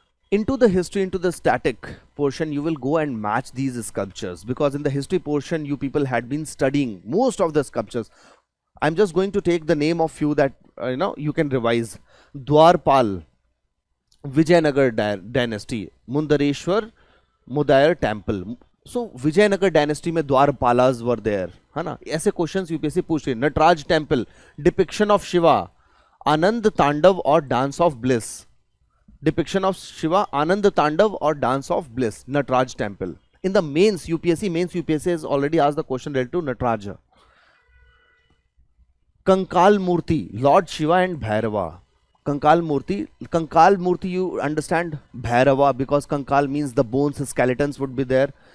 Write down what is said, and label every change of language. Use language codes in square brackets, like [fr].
[en] Into the history, into the static portion, you will go and match these sculptures, because in the history portion, you people had been studying most of the sculptures. I'm just going to take the name of few that you can revise. Dwarpal, Vijayanagar dynasty, Mundareshwar Mudayar temple. So Vijayanagar dynasty में द्वारपालास were there, [hi] है ना. ऐसे questions UPSC पूछ रही है. [en] Nataraja temple, depiction of Shiva, Anand Tandav और dance of bliss. Depiction of Shiva, Anand Tandav और dance of bliss, Nataraja temple. In the mains, UPSC has already asked the question related to Nataraja. Kankal Murti, Lord Shiva and Bhairava. Kankal Murti, you understand Bhairava, because Kankal means the bones, skeletons would be there.